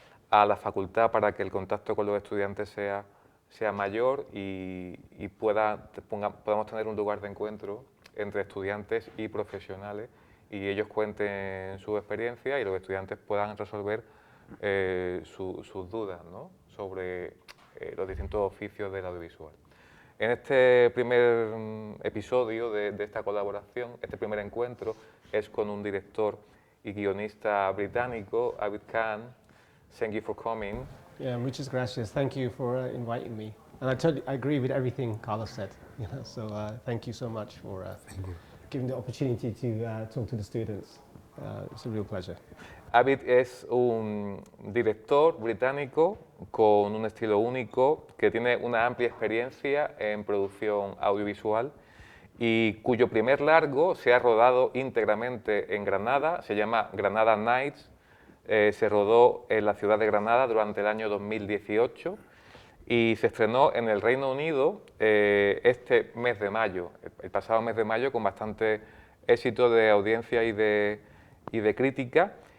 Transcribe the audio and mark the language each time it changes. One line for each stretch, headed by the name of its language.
Spanish: a la facultad, para que el contacto con los estudiantes sea mayor y podamos tener un lugar de encuentro entre estudiantes y profesionales, y ellos cuenten su experiencia y los estudiantes puedan resolver sus dudas, ¿no?, sobre los distintos oficios del audiovisual. En este primer episodio de esta colaboración, este primer encuentro, es con un director y guionista británico, Abid Khan.
English: Thank you for coming.
Spanish: Yeah, muchas gracias.
English: Thank you for inviting me. And I agree with everything Carlos said. So thank you so much for giving the opportunity to talk to the students. It's a real pleasure.
Spanish: Abid es un director británico con un estilo único, que tiene una amplia experiencia en producción audiovisual y cuyo primer largo se ha rodado íntegramente en Granada, se llama Granada Nights, se rodó en la ciudad de Granada durante el año 2018 y se estrenó en el Reino Unido este mes de mayo, el pasado mes de mayo, con bastante éxito de audiencia y de crítica.